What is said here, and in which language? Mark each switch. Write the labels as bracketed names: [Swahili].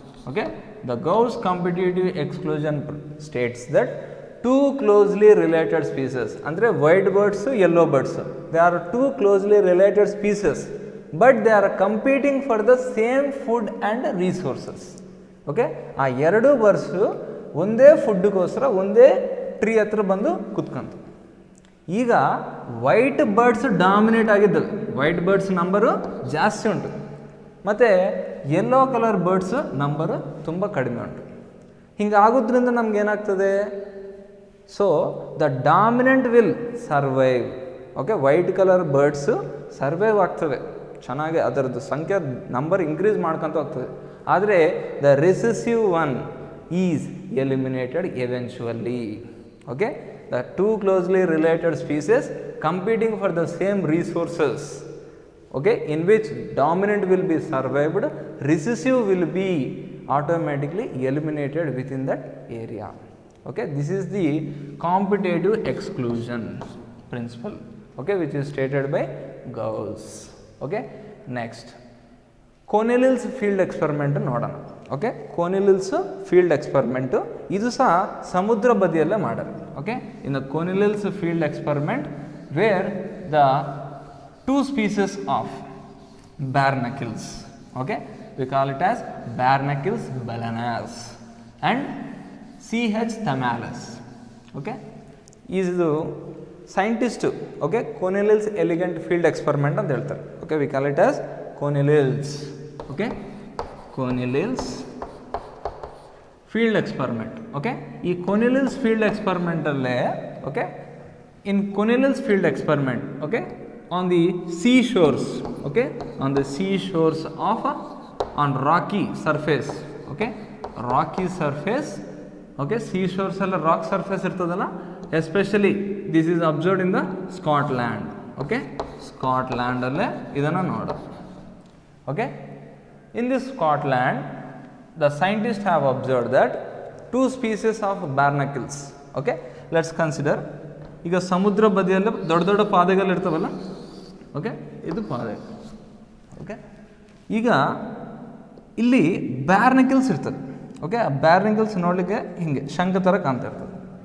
[English] Okay, the Gauss competitive exclusion states that 2 closely related species, andre white birds, yellow birds, they are 2 closely related species, but they are competing for the same food and resources. [Kannada] Okay, ಆ ಎರಡು birds ಒಂದೇ ಫುಡ್ಗೋಸ್ಕರ ಒಂದೇ tree ಹತ್ರ ಬಂದು ಕುತ್ಕೊಂತು. ಈಗ white birds dominate ಆಗಿದ್ದವು, white birds number ಜಾಸ್ತಿ ಉಂಟು, ಮತ್ತು ಯೆಲ್ಲೋ ಕಲರ್ ಬರ್ಡ್ಸ್ ನಂಬರು ತುಂಬ ಕಡಿಮೆ ಉಂಟು. ಹಿಂಗಾಗೋದ್ರಿಂದ ನಮ್ಗೆ ಏನಾಗ್ತದೆ, [English] So the dominant will survive. [Kannada] Okay, white colour birds survive ಆಗ್ತವೆ ಚೆನ್ನಾಗಿ, ಅದರದ್ದು ಸಂಖ್ಯೆ ನಂಬರ್ ಇನ್ಕ್ರೀಸ್ ಮಾಡ್ಕೊತ ಹೋಗ್ತದೆ. [English] ಆದರೆ the recessive one is eliminated eventually. Okay, the 2 closely related species competing for the same resources, okay, in which dominant will be survived, recessive will be automatically eliminated within that area. Okay, this is the competitive exclusion principle, okay, which is stated by Gauss. Okay, next Cornelius field experiment ನೋಡೋಣ. [Kannada] Okay, ಕೋನಿಲಿಲ್ಸ್ field ಎಕ್ಸ್ಪರಿಮೆಂಟು ಇದು ಸಹ ಸಮುದ್ರ ಬದಿಯಲ್ಲೇ ಮಾಡೋದು. [English] Okay, in the Cornelius field experiment where the 2 species of barnacles, okay, we call it as barnacles balanas and CH thamalis. [Kannada] Okay, ಇದು scientist, okay, ಕೋನಿಲಿಲ್ಸ್ elegant field experiment ಅಂತ ಹೇಳ್ತಾರೆ. [English] Okay, we call it as Cornelius. Okay, Cornelius field experiment. Okay, ಈ Cornelius field experiment ಅಲ್ಲೇ, okay, in Cornelius field experiment, okay, on the seashores, okay, on the seashores of on rocky surface, okay, rocky surface, okay, seashores alla rock surface ಇರ್ತದಲ್ಲ, especially this is observed in the Scotland. [Kannada] Okay, Scotland ಅಲ್ಲೇ ಇದನ್ನು ನೋಡು. [English] Okay, in this Scotland, the scientists have observed that 2 species of barnacles. Okay, let's consider, [Kannada] ಈಗ ಸಮುದ್ರ ಬದಿಯಲ್ಲಿ ದೊಡ್ಡ ದೊಡ್ಡ ಪಾದೆಗಳು ಇರ್ತವಲ್ಲ. ಓಕೆ, ಇದು ಪಾದೆ. ಓಕೆ, ಈಗ ಇಲ್ಲಿ ಬ್ಯಾರ್ನಕಲ್ಸ್ ಇರ್ತದೆ. ಓಕೆ, ಆ ಬ್ಯಾರ್ನಕಲ್ಸ್ ನೋಡಲಿಕ್ಕೆ ಹಿಂಗೆ ಶಂಖ ಥರ ಕಾಣ್ತಾ ಇರ್ತದೆ.